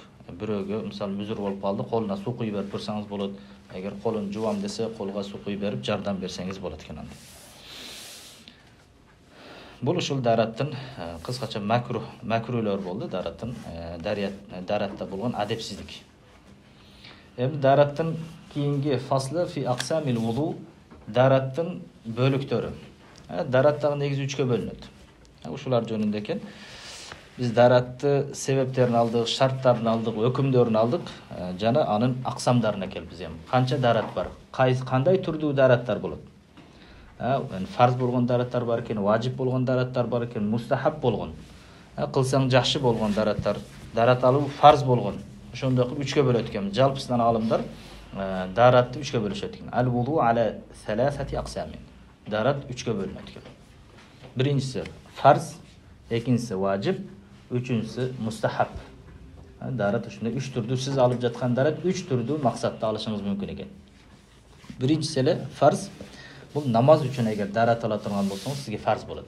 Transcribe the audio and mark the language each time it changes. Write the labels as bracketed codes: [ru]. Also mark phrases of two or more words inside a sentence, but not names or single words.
[ky] Бирөөгө мисалы үзүр болуп калды, колуна суу куй берип турсаңыз болот. Эгер колун жуам десе, колго суу куй берип жардам берсеңиз болот экен анда. Бул ушул дараттын кыскача макрулөр болду, дараттын даратта болгон адепсиздик. Эми дараттын кийинги фаслы [ar] في أقسام الوضوء, [ky] дараттын бөлүктөрү. Дарат дагы негизи 3кө бөлүнөт. Ушулар жөнүндө экен. Biz daratты себептерин алдык, шарттарын алдык, өкүмдөрүн алдык, жана анын аксамдарына келип эми канча дарат бар, кандай түрдүү дараттар болот. Фарз болгон дараттар бар экен, важип болгон дараттар бар экен, мустахаб болгон. Кылсаң жакшы болгон дараттар, дарат алуу фарз болгон. Ошондой кылып 3кө бөлөт экен. Жалпысынан алымдар даратты 3кө бөлүшөт экен. [ar] الوضوء على ثلاثة أقسام. [ky] Дарат 3кө бөлүнөт экен. Биринчиси фарз, экинчиси важип, үчүнчүсү мустахаб. Дарат ушундай 3 түрдүү сиз алып жаткан дарат 3 түрдүү максатта алышыңыз мүмкүн экен. Биринчиси эле фарз. Бул намаз үчүн эгер дарат ала турган болсоңуз, сизге фарз болот.